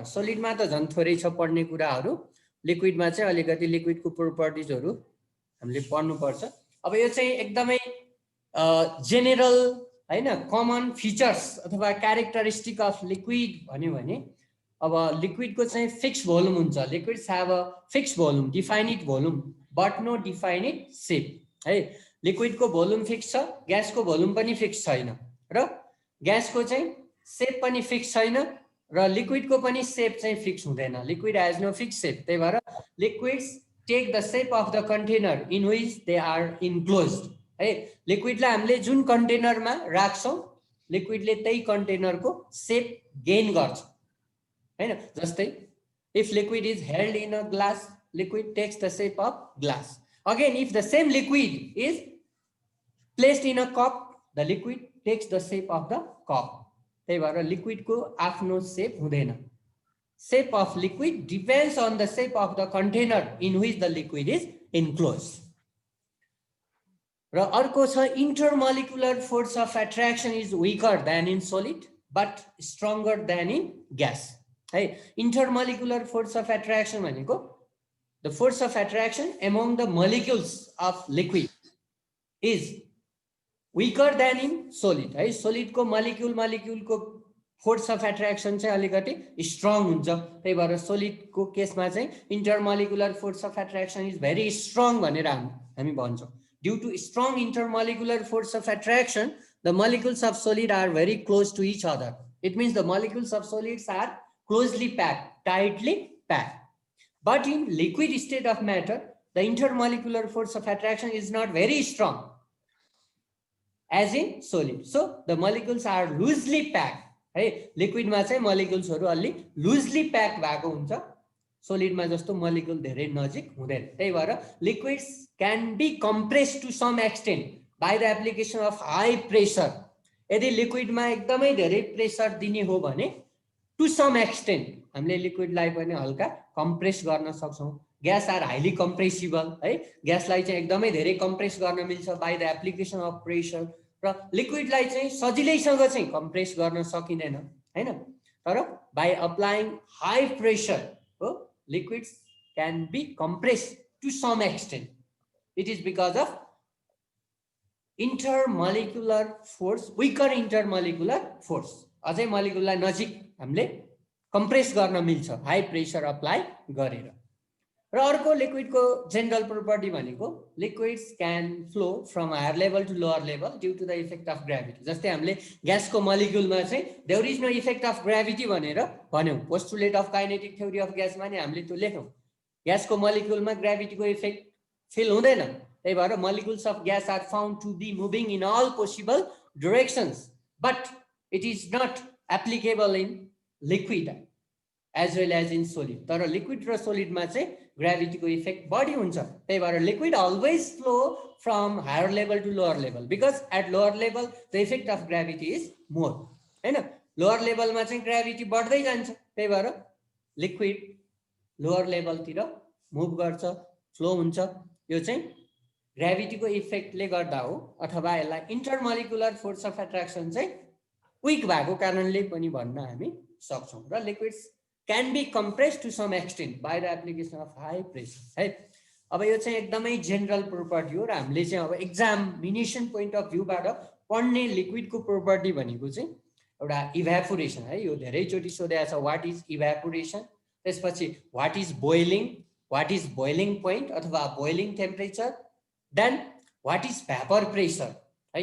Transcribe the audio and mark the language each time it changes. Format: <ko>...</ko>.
<ne>सोलिडमा त झन् थोरै छ पढ्ने कुराहरू, लिक्विडमा चाहिँ अलिकति लिक्विडको प्रोपर्टिजहरू हामीले पढ्नुपर्छ। अब यो चाहिँ एकदमै जेनेरल होइन, कमन फिचर्स अथवा</ne> <en>characteristic of liquid</en> <ne>भन्यो भने अब लिक्विडको चाहिँ फिक्स भोल्युम हुन्छ।</ne> <en>Liquids have a fix volume, defined volume but no defined shape है।</en> <ne>लिक्विडको भोल्युम फिक्स छ, ग्यासको भोल्युम पनि फिक्स छैन, र ग्यासको चाहिँ सेप पनि फिक्स छैन, र लिक्विडको पनि सेप चाहिँ फिक्स हुँदैन।</ne> <en>Liquid has no fix shape. त्यही भएर liquids take the shape of the container in which they are enclosed है।</en> <ne>लिक्विडलाई हामीले जुन कन्टेनरमा राख्छौँ लिक्विडले त्यही कन्टेनरको सेप गेन गर्छ होइन। जस्तै</ne> <en>If liquid is held in a glass, liquid takes the shape of glass. Again if the same liquid is placed in a cup, the liquid takes the shape of the cup.</en> <ne>त्यही भएर लिक्विडको आफ्नो सेप हुँदैन।</ne> <en>Shape of liquid depends on the shape of the container in which the liquid is enclosed.</en> <ne>र अर्को छ</ne> <en>Intermolecular force of attraction is weaker than in solid but stronger than in gas है। Intermolecular force of attraction</en> <ne>भनेको</ne> <en>The force of attraction among the molecules of liquid is weaker than in solid है।</en> <ne>सोलिडको मोलिक्युलको force of attraction चाहिँ अलिकति strong हुन्छ। त्यही भएर सोलिडको केसमा चाहिँ intermolecular force of attraction is very strong भनेर हामी भन्छौँ।</ne> <en>Due to strong intermolecular force of attraction, the molecules of solid are very close to each other. It means the molecules of solids are closely packed, tightly packed. But in liquid state of matter, the intermolecular force of attraction is not very strong as in solid. So the molecules are loosely packed.</en> <ne>है, लिक्विडमा चाहिँ मोलिक्युल्सहरू अलि लुजली pack भएको हुन्छ, सोलिडमा जस्तो molecule धेरै नजिक हुँदैन।</ne> <en>त्यही भएर liquids can be compressed to some extent by the application of high pressure.</en> <ne>यदि लिक्विडमा एकदमै धेरै प्रेसर दिने हो भने</ne> <en>to some extent</en> <ne>हामीले लिक्विडलाई पनि हल्का कम्प्रेस गर्न सक्छौँ।</ne> <en>gas are highly compressible</en> <ne>है, ग्यासलाई चाहिँ एकदमै धेरै कम्प्रेस गर्न मिल्छ</ne> <en>By the application of pressure.</en> <ne>र लिक्विडलाई चाहिँ सजिलैसँग चाहिँ कम्प्रेस गर्न सकिँदैन हैन, तर</ne> <en>by applying high pressure</en> <ne>हो</ne> <en>liquids can be compressed to some extent. It is because of intermolecular force, weaker intermolecular force.</en> <ne>अझै मोलिक्युललाई नजिक हामीले कम्प्रेस गर्न मिल्छ हाई प्रेसर अप्लाई गरेर। र अर्को लिक्विडको जेनरल प्रोपर्टी भनेको</ne> <en>Liquids can flow from higher level to lower level due to the effect of gravity.</en> <ne>जस्तै हामीले ग्यासको मोलिक्युलमा चाहिँ</ne> <en>there is no effect of gravity</en> <ne>भनेर भन्यौँ।</ne> <en>postulate of kinetic theory of ग्यासमा</en> <ne>नि हामीले त्यो लेख्यौँ, ग्यासको मोलिक्युलमा ग्राभिटीको इफेक्ट फिल हुँदैन। त्यही भएर</ne> <en>molecules of gas are found to be moving in all possible directions, but it is not applicable in liquid as well as in solid.</en> <ne>तर liquid र solid मा चाहिँ gravity को effect बढी हुन्छ। त्यही भएर</ne> <en>liquid always flow from higher level to lower level, because at lower level the effect of gravity is more, हैन।</en> <ne>lower level मा चाहिँ gravity बढ्दै जान्छ, त्यही भएर liquid lower level तिर move गर्छ, flow हुन्छ। यो चाहिँ ग्रेभिटी को इफेक्टले गर्दा हो, अथवा यसलाई</ne> <en>intermolecular force of attraction</en> <ne>चाहिँ विक भएको कारणले पनि भन्न हामी सक्छौं।</ne> <en>र liquids can be compressed to some extent by the application of high pressure, है।</en> <ne>अब यो चाहिँ एकदमै जेनरल प्रोपर्टी हो र हामीले चाहिँ अब</ne> <en>examination point of भ्यूबाट</en> <ne>पढ्ने लिक्विडको प्रोपर्टी भनेको चाहिँ एउटा इभ्यापोरेसन, है। यो धेरैचोटि सोधेको छ,</ne> <en>what is evaporation,</en> <ne>त्यसपछि</ne> <en>what is boiling point</en> <ne>अथवा boiling temperature,</ne> <en>then what is vapour pressure,</en> <ne>है।</ne>